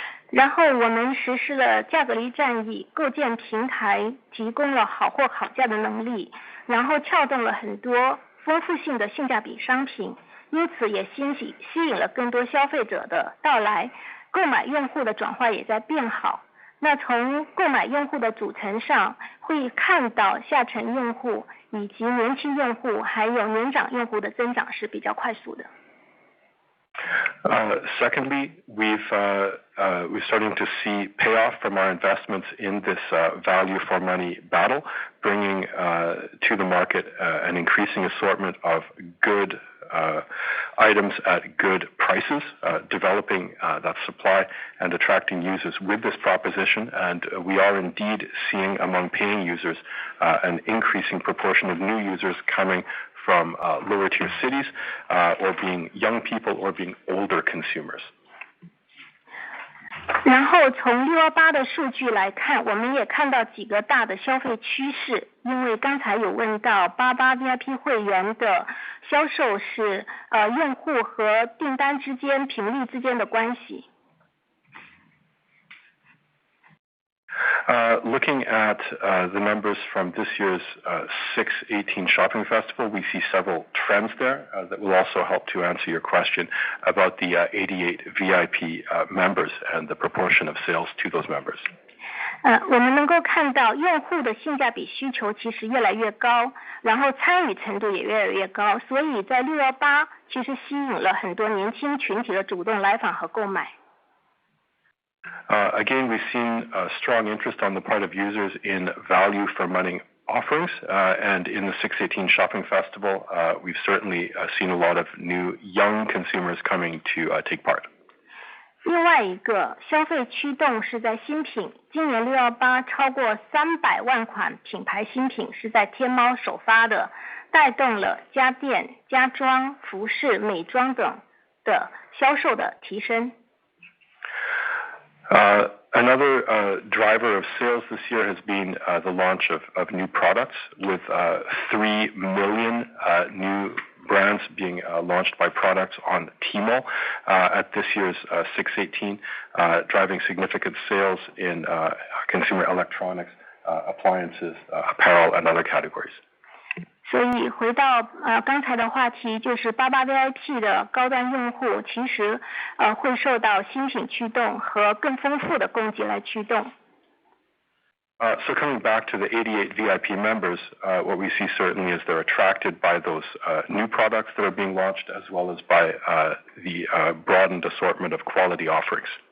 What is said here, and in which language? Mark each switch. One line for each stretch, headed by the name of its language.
Chinese: 然后我们实施了价格力战役，构建平台，提供了好货好价的能力，然后撬动了很多丰富性的性价比商品，因此也吸引了更多消费者的到来，购买用户的转化也在变好。那从购买用户的组成上，会看到下沉用户以及年轻用户还有年长用户的增长是比较快速的。
English: Secondly, we're starting to see payoff from our investments in this value for money battle, bringing to the market an increasing assortment of good items at good prices, developing that supply and attracting users with this proposition. And we are indeed seeing among paying users an increasing proportion of new users coming from lower tier cities, or being young people or being older consumers.
Chinese: 然后从618的数据来看，我们也看到几个大的消费趋势，因为刚才有问到88 VIP 会员的销售是用户和订单之间频率之间的关系。
English: Looking at the numbers from this year's 618 Shopping Festival, we see several trends there that will also help to answer your question about the 88 VIP members and the proportion of sales to those members.
Chinese: 我们能够看到用户的性价比需求其实越来越高，然后参与程度也越来越高，所以在618其实吸引了很多年轻群体的主动来访和购买。
English: Again, we've seen strong interest on the part of users in value for money offerings, and in the 618 Shopping Festival, we've certainly seen a lot of new young consumers coming to take part.
Chinese: 另外一个消费驱动是在新品，今年618超过300万款品牌新品是在天猫首发的，带动了家电、家装、服饰、美妆等的销售的提升。
English: Another driver of sales this year has been the launch of new products, with 3 million new brands being launched by products on Tmall at this year's 618, driving significant sales in consumer electronics, appliances, apparel, and other categories.
Chinese: 所以回到刚才的话题，就是88 VIP 的高端用户，其实会受到新品驱动和更丰富的供给来驱动。
English: So coming back to the 88 VIP members, what we see certainly is they're attracted by those new products that are being launched, as well as by the broadened assortment of quality offerings.